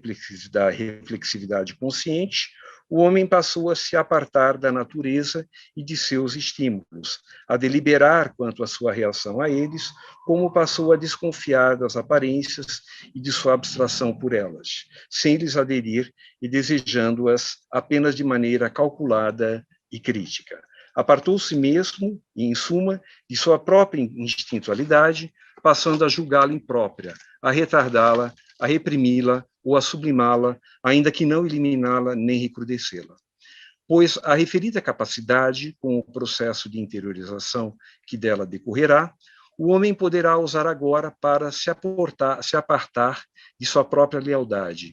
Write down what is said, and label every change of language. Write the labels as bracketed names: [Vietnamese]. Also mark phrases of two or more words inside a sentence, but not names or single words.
[Portuguese] reflexividade consciente, o homem passou a se apartar da natureza e de seus estímulos, a deliberar quanto à sua reação a eles, como passou a desconfiar das aparências e de sua abstração por elas, sem lhes aderir e desejando-as apenas de maneira calculada e crítica. Apartou-se mesmo, e em suma, de sua própria instintualidade, passando a julgá-la imprópria, a retardá-la, a reprimi-la ou a sublimá-la, ainda que não eliminá-la nem recrudescê-la. Pois a referida capacidade, com o processo de interiorização que dela decorrerá, o homem poderá usar agora para se apartar de sua própria lealdade.